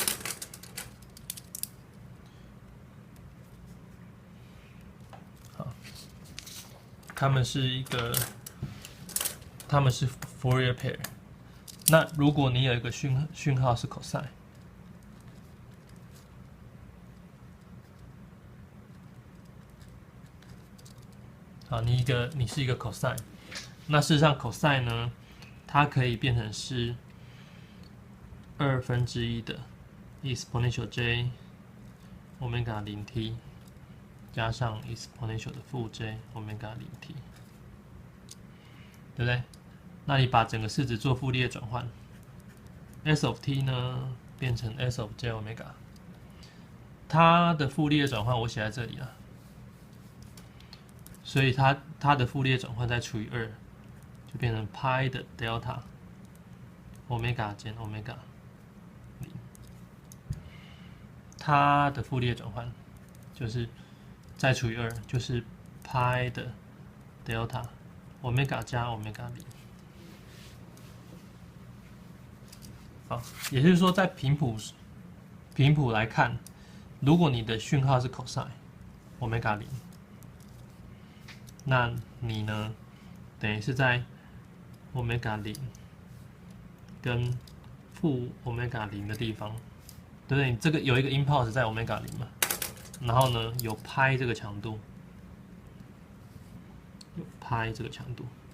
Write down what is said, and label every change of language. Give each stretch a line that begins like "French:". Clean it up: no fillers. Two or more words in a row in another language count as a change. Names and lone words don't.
English: 他們是 Fourier pair。
Chinese: 那如果你有一個訊號是 cosine， 好，你是一個 cosine， 那事實上 cosine 呢，它可以變成是1/2的
English: exponential j omega 0 t
Chinese: 加上 exponential 的負 j 歐米伽零 t， 對不對？那你把整個式子做傅立葉轉換 ，
English: s of t
Chinese: 呢變成 s of j 歐米伽，它的傅立葉轉換我寫在這裡了，所以它的傅立葉轉換再除以2，就變成派的 delta 歐米伽減歐米伽0，它的傅立葉轉換就是再除以2，就是派的 delta 歐米伽加歐米伽0。好，也就是說，在頻譜來看，如果你的訊號是 cosine 歐米伽0，那你呢，等於是在歐米伽0跟負歐米伽0的地方，對不對？你這個有一個 impulse 在歐米伽0嘛，然後呢有派這個強度，有派這個強度。